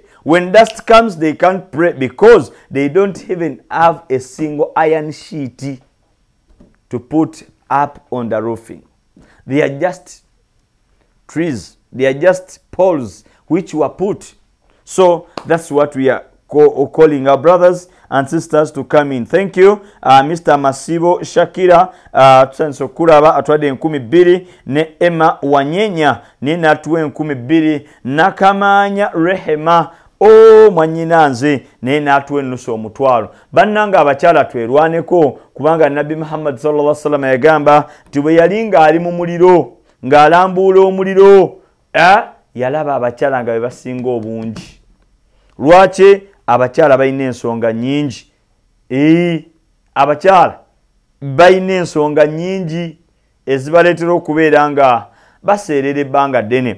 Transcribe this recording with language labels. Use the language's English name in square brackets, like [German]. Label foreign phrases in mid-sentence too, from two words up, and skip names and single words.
[English] When dust comes, they can't pray because they don't even have a single iron sheet to put up on the roofing. They are just trees. They are just poles which were put. So that's what we are calling our brothers and sisters to come in. Thank you, Mr. [Ganda] Masibo Shakira, tusanso kuraba atwade 12 ne Emma Wanyenya nina tuwe 12 nakamanya Rehema mwanyinanze nina atuwe nusu omutwalo bannanga abakyala twerwaneko kubanga Nabi Muhammad [Arabic] صلى الله عليه وسلم [Ganda] yagamba tibwe yalinga ali mu muliro ng'alambula omuliro yalaba abakyala nga bebasinga obungi. Lwaki? Abakyala balina ensonga nyingi. Abakyala balina ensonga nyingi ezibaleetera okubeera nga baseerera ebbanga ddene.